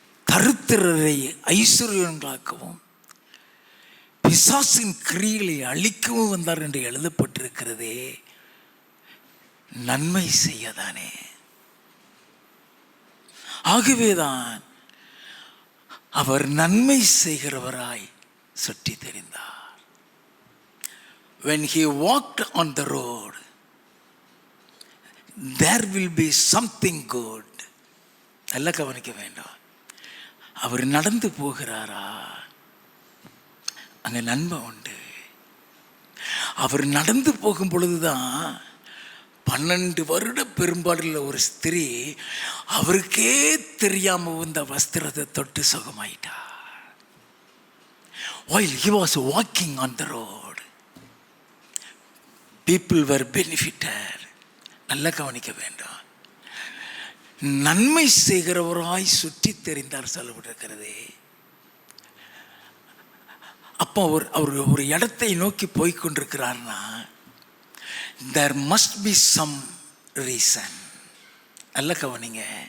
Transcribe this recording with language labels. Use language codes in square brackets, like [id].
[ta] தரித்திரரை ஐஸ்வர்யங்களாக்கவும் பிசாசின் கிரியைகளை அழிக்கவும் வந்தார் என்று எழுதப்பட்டிருக்கிறதே, நன்மை செய்யதானே. ஆகவேதான் அவர் நன்மை செய்கிறவராய் சுற்றி தெரிந்தார். [en] When he walked on the road, there will be something good. [ta] நல்லா கவனிக்க வேண்டும். அவர் நடந்து போகிறாரா, அங்க நன்மை உண்டு. அவர் நடந்து போகும் பொழுதுதான் 12 வருட பெரும்பாடுள்ள ஒரு ஸ்திரீ அவருக்கே தெரியாம இந்த வஸ்திரத்தை தொட்டு சுகமாயிட்டா. [en] While he was walking on the road, people were benefited. [ta] நல்லா கவனிக்க வேண்டும். நன்மை செய்கிறவராய் சுற்றி தெரிந்தார் சொல்லப்பட்டிருக்கிறது. அப்போ அவர் ஒரு இடத்தை நோக்கி போய்கொண்டிருக்கிறார்னா [en] there must be some reason. [ta] நல்ல கவனிங்க.